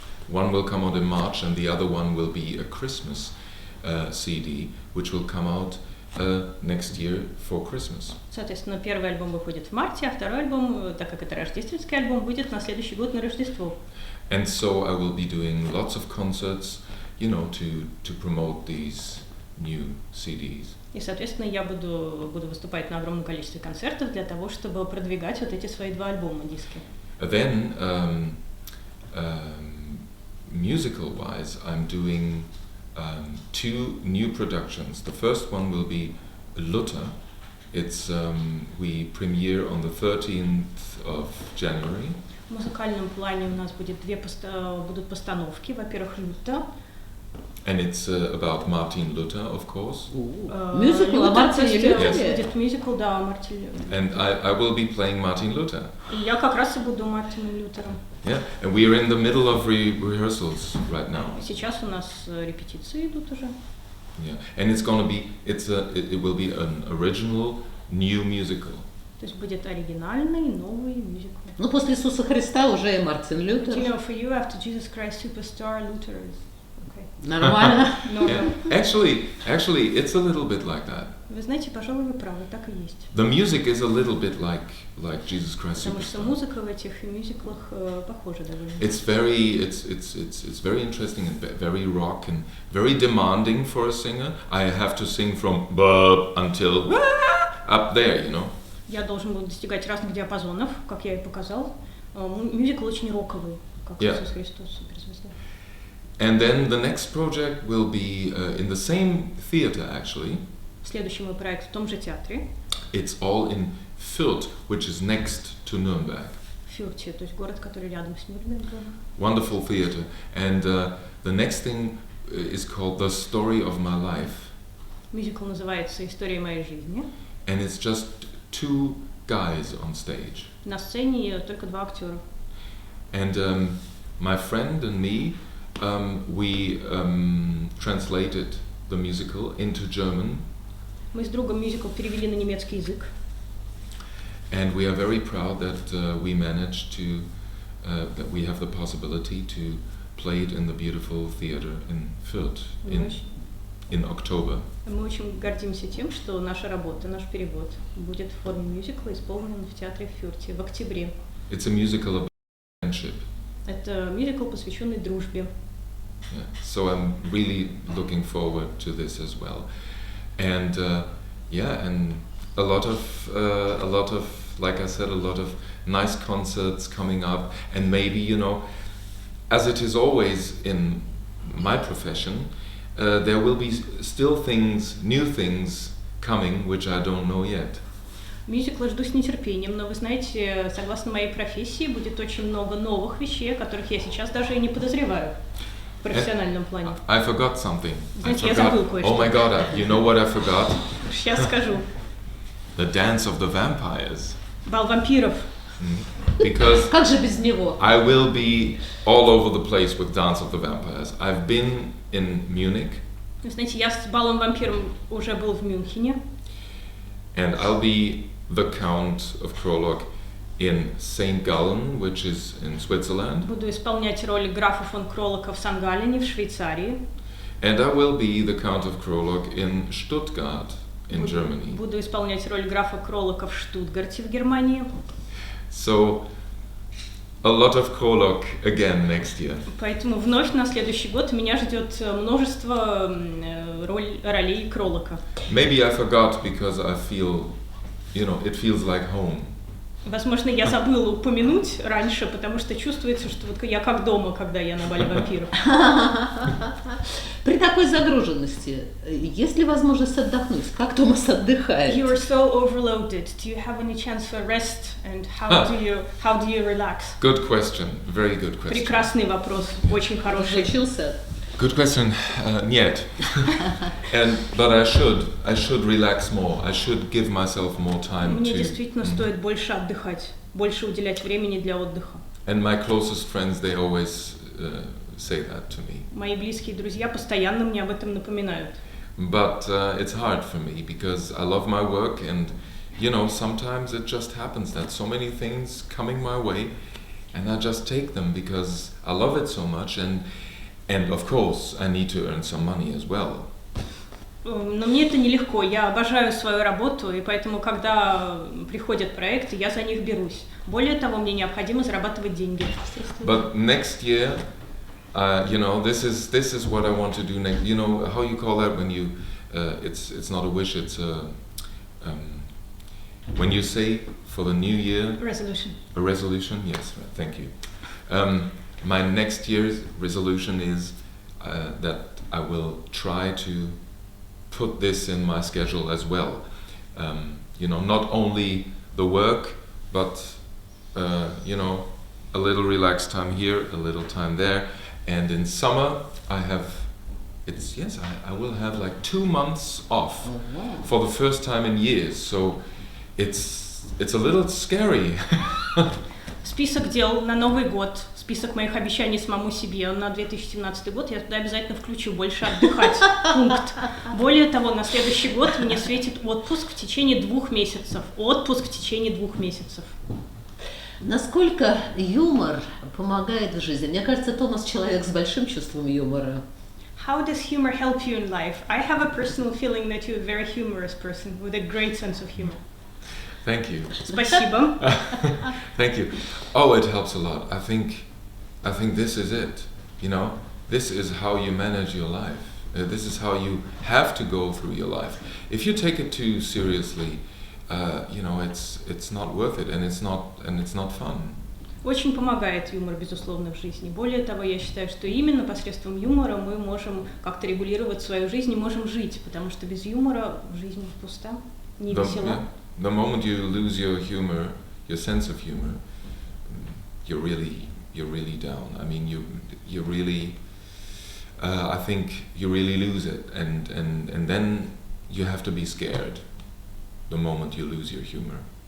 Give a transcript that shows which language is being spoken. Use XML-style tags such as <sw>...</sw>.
<en>One will come out in March, and the other one will be a Christmas CD, which will come out next year for Christmas.</en> <ru>Соответственно, первый альбом выходит в марте, а второй альбом, так как это рождественский альбом, выйдет на следующий год на Рождество.</ru> <en>And so I will be doing lots of concerts, to promote these new CDs.</en> <ru>И, соответственно, я буду выступать на огромном количестве концертов для того, чтобы продвигать вот эти свои 2 альбома, диски.</ru> <en>Then, musical-wise, I'm doing 2 new productions. The first one will be Luther. It's we premiere on the 13th of January.</en> <ru>В музыкальном плане у нас будут постановки. Во-первых, Лютер.</ru> <en>And it's about Martin Luther, of course.</en> <ru>Мюзикл о Мартине Лютере. Будет мюзикл, да, о Мартине Лютере.</ru> <en>And I will be playing Martin Luther.</en> <ru>И я как раз и буду Мартином Лютером.</ru> <en>Yeah, and we are in the middle of rehearsals right now.</en> <ru>Сейчас у нас репетиции идут уже.</ru> <en>Yeah, and it will be an original new musical.</en> <ru>То есть будет оригинальный новый мюзикл. Ну, после Иисуса Христа уже и Мартин Лютер.</ru> <en>For you, after Jesus Christ Superstar, Luther is</en> <ru>Нормально.</ru> <en>Yeah. Actually, it's a little bit like that.</en> <ru>Вы знаете, пожалуй, вы правы, так и есть.</ru> <en>The music is a little bit like Jesus Christ</en> <ru>Потому что</ru> <en>Superstar.</en> <ru>музыка в этих мюзиклах похожа довольно.</ru> <en>It's very interesting and very rock and very demanding for a singer. I have to sing from bub until up there,</en> <ru>Я должен был достигать разных диапазонов, как я и показал. Мюзикл очень роковый, как</ru> <en>Yeah.</en> <ru>Иисус Христос, суперзвезда.</ru> <en>And then the next project will be in the same theater actually.</en> <ru>Следующий мой проект в том же театре,</ru> <en>It's all in Fürth, which is next to Nuremberg.</en> <ru>в Фюрте, то есть город, который рядом с Нюрнбергом.</ru> <en>Wonderful theater. And the next thing is called The Story of My Life.</en> <ru>Мюзикл называется «История моей жизни».</ru> <en>And it's just two guys on stage.</en> <ru>На сцене только два актера.</ru> <en>And my friend and me, we translated the musical into German.</en> <ru>Мы с другом мюзикл перевели на немецкий язык.</ru> <en>And we are very proud that we managed to, that we have the possibility to play it in the beautiful theater in Fürth in October.</en> <ru>Мы очень гордимся тем, что наша работа, наш перевод будет в форме мюзикла исполнен в театре в Фюрте в октябре.</ru> <en>It's a musical about friendship.</en> <ru>Это мюзикл, посвященный дружбе.</ru> <en>Yeah. So I'm really looking forward to this as well. And and a lot of, like I said, a lot of nice concerts coming up, and maybe, you know, as it is always in my profession, there will be still things, new things coming, which I don't know yet.</en> <ru>Мюзикла жду с нетерпением, но вы знаете, согласно моей профессии, будет очень много новых вещей, о которых я сейчас даже и не подозреваю в профессиональном плане.</ru> <en>I forgot something.</en> <ru>Знаете, я забыл кое-что.</ru> <en>Oh my God, you know what I forgot?</en> <ru>Сейчас скажу.</ru> <en>The Dance of the Vampires.</en> <ru>Бал вампиров.</ru> <en>Because</en> <ru>Как же без него?</ru> <en>I will be all over the place with Dance of the Vampires. I've been in Munich.</en> <ru>Вы знаете, я с балом вампиром уже был в Мюнхене.</ru> <en>And I'll be the Count of Krolok in St. Gallen, which is in Switzerland.</en> <ru>Буду исполнять роль графа фон Кролока в Сан-Галлене в Швейцарии.</ru> <en>And I will be the Count of Krolok in Stuttgart in Germany.</en> <ru>Буду исполнять роль графа Кролока в Штутгарте в Германии.</ru> <en>So a lot of Krolok again next year.</en> <ru>Поэтому вновь на следующий год меня ждет множество ролей Кролока.</ru> <en>Maybe I forgot because I feel, you know, it feels like home.</en> <ru>Возможно, я забыла упомянуть раньше, потому что чувствуется, что вот я как дома, когда я на бале вампиров. При такой загруженности, есть ли возможность отдохнуть? Как Томас отдыхает?</ru> <en>You are so overloaded. Do you have any chance for rest? And how do you relax? Good question. Very good question.</en> <ru>Прекрасный вопрос, очень хороший. Учился?</ru> <en>Good question.</en> <ru>Нет.</ru> <en>But I should relax more. I should give myself more time</en> <ru>Мне</ru> <en>to.</en> <ru>действительно стоит больше отдыхать, больше уделять времени для отдыха.</ru> <en>And my closest friends, they always say that to me.</en> <ru>Мои близкие друзья постоянно мне об этом напоминают.</ru> <en>But it's hard for me because I love my work, and you know, sometimes it just happens that so many things coming my way, and I just take them because I love it so much, and of course I need to earn some money as well.</en> <ru>Но мне это нелегко. Я обожаю свою работу, и поэтому, когда приходят проекты, я за них берусь. Более того, мне необходимо зарабатывать деньги.</ru> <en>But next year, you know, this is what I want to do next. You know how you call that when you, it's not a wish, it's a, when you say for the new year. Resolution. A resolution, yes. Thank you. My next year's resolution is that I will try to put this in my schedule as well. You know, not only the work, but you know, a little relaxed time here, a little time there, and in summer I will have like 2 months off for the first time in years. So it's a little scary.</en> <ru>Список дел на Новый год, список моих обещаний самому себе на 2017 год, я туда обязательно включу больше отдыхать, пункт. Более того, на следующий год мне светит отпуск в течение 2 месяцев. Отпуск в течение 2 месяцев. Насколько юмор помогает в жизни? Мне кажется, Томас человек с большим чувством юмора.</ru> <en>How does humor help you in life? I have a personal feeling that you're a very humorous person with a great sense of humor. Thank you.</en> <ru>Спасибо.</ru> <en>Thank you. Oh, it helps a lot. I think this is it. You know, this is how you manage your life. This is how you have to go through your life. If you take it too seriously, you know, it's not worth it, and it's not fun.</en> <ru>Очень помогает юмор, безусловно, в жизни. Более того, я считаю, что именно посредством юмора мы можем как-то регулировать свою жизнь и можем жить, потому что без юмора жизнь пуста, не весела.</ru> <en>The moment you lose your humor, your sense of humor, you're really down. I mean, you really, I think you really lose it, and then you have to be scared the moment you lose your humor.</en>